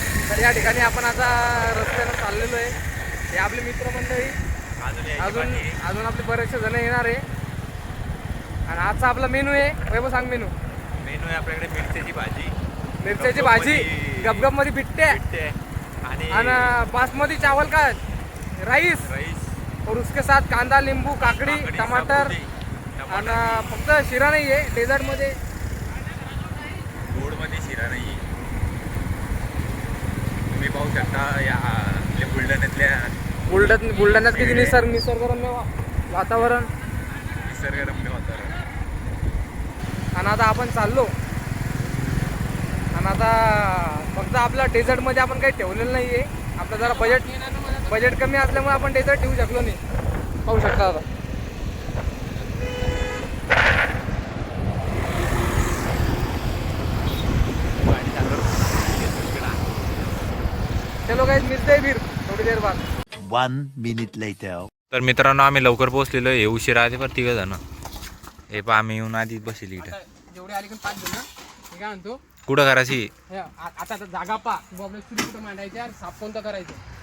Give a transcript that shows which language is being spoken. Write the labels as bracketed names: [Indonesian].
[Marathi] तर या ठिकाणी आपण आता रस्त्यानं चाललेलो आहे. हे आपले मित्रमंडळी अजून आपले बरेचसे जण येणार आहे. आणि आजचा आपला मेनू आहे. वैभव सांग मेनू. मेनू आहे आपल्याकडे मिरच्याची भाजी गपगप मध्ये बिट्टे आणि बासमती [Hindi] चावल का [Marathi] राईस. [Hindi] और उसके साथ कांदा, लिंबू, काकडी, टमाटर. [Marathi] आणि फक्त शिरा नाही आहे डेझर्टमध्ये. गोडमध्ये शिरा नाही. तुम्ही पाहू पाहू शकता या आपल्या बुलढाण्यातल्या बुलढाण्यात किती निसर्गरम्य वातावरण. निसर्गरम्य वातावरण. आणि आता आपण चाललो. आणि आता फक्त आपल्या डेझर्टमध्ये आपण काही ठेवलेलं नाही आहे. आपलं जरा बजेट कमी असल्यामुळे आपण डेझर्ट ठेवू शकलो नाही. पाहू शकता आता. [Hindi] चलो गाइस मिलते हैं फिर थोड़ी देर बाद. [English] 1 minute later. [Marathi] तर मित्रांनो आम्ही लवकर पोहोचलेलो. हे उशीर आले पण 3 जण. हे पहा आम्ही येऊन आधी बसली इथं. जेवढे आले पण 5 जण. मी काय म्हणतो कुठं करायची आता जागा पा आपल्या स्टुडिओ कुठं मांडायचे आणि साफ कोणतं करायचं.